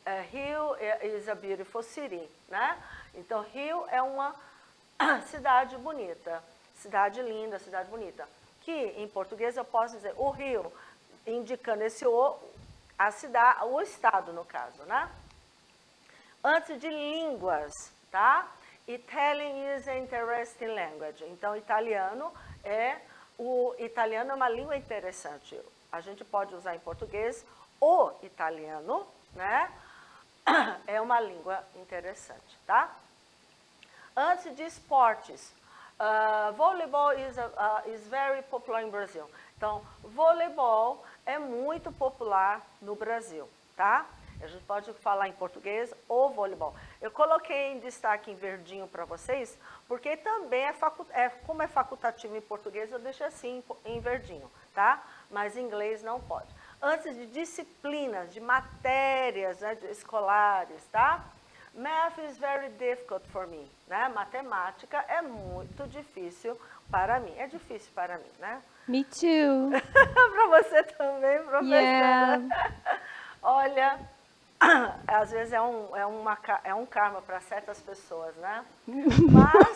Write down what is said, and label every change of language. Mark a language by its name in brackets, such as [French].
[English] Rio is a beautiful city, né? [Portuguese] Então, Rio é uma cidade bonita, cidade linda, cidade bonita. Que, em português, eu posso dizer o Rio, indicando esse a cidade, o estado, no caso, né? Antes de línguas, tá? [English] Italian is an interesting language. [Portuguese] Então, italiano é uma língua interessante. A gente pode usar em português o italiano, né? É uma língua interessante, tá? Antes de esportes, [English] voleibol is very popular in Brazil. [Portuguese] Então, voleibol é muito popular no Brasil, tá? A gente pode falar em português ou voleibol. Eu coloquei em destaque em verdinho para vocês, porque também como é facultativo em português, eu deixo assim em verdinho, tá? Mas em inglês não pode. Antes de disciplinas, de matérias, né, escolares, tá? [English] Math is very difficult for me, né? [Portuguese] Matemática é muito difícil para mim. É difícil para mim, né? [English] Me too. [Portuguese] Para você também, professora. [English] Yeah. [Portuguese] Olha, às vezes é um karma para certas pessoas, né? Mas,